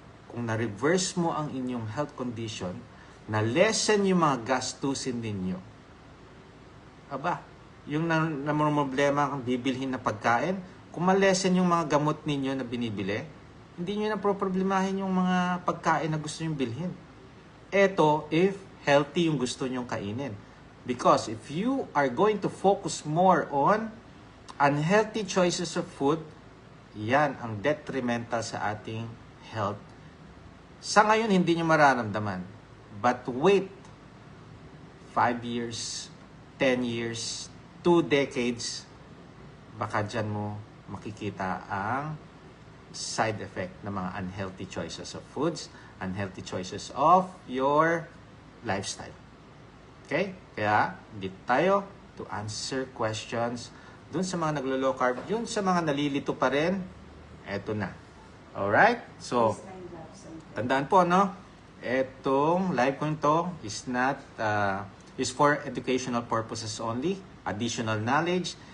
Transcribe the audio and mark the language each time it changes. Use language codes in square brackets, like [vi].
[tl] Kung na-reverse mo ang inyong health condition, na-lessen yung mga gastusin ninyo, aba, yung problema kang bibilhin na pagkain, kung ma-lessen yung mga gamot ninyo na binibili, hindi nyo na problemahin yung mga pagkain na gusto nyo bilhin. Eto, if healthy yung gusto nyong kainin. [en] Because if you are going to focus more on unhealthy choices of food, [tl] yan ang [en] detrimental sa ating health. [tl] Sa ngayon, hindi nyo mararamdaman. [en] But wait, 5 years, 10 years, 2 decades, baka dyan mo makikita ang side effect ng mga unhealthy choices of foods, unhealthy choices of your lifestyle. Okay? [tl] Kaya, dito tayo to answer questions dun sa mga naglo-low carb, yun sa mga nalilito pa rin, eto na. Alright? So, tandaan po, no? Etong live ko ito is not, [en] is for educational purposes only, additional knowledge.